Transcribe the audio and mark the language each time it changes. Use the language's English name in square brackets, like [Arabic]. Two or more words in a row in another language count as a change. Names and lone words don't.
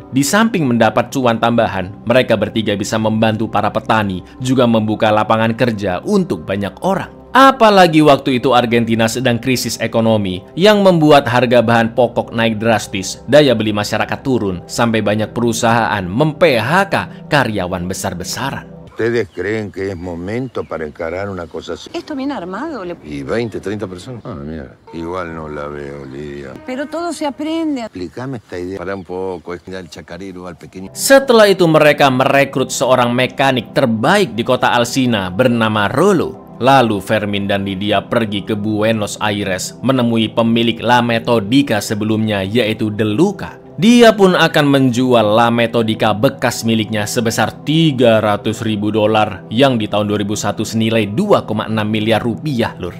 [Indonesian] Di samping mendapat cuan tambahan, mereka bertiga bisa membantu para petani, juga membuka lapangan kerja untuk banyak orang. Apalagi waktu itu Argentina sedang krisis ekonomi yang membuat harga bahan pokok naik drastis, daya beli masyarakat turun, sampai banyak perusahaan mem-PHK karyawan besar-besaran. [Spanish] ¿Ustedes creen que es momento para encarar una cosa así? Esto viene armado. ¿Y 20, 30 personas? Ah, mira. Igual no la veo, Lidia. Pero todo se aprende. Explícame esta idea. Para un poco, es el chacarero al pequeño. [Indonesian] Setelah itu mereka merekrut seorang mekanik terbaik di kota Alsina bernama Rolo. Lalu Fermin dan Lydia pergi ke Buenos Aires menemui pemilik La Metodica sebelumnya yaitu De Luca. Dia pun akan menjual La Metodica bekas miliknya sebesar $300.000 yang di tahun 2001 senilai 2,6 miliar rupiah lur.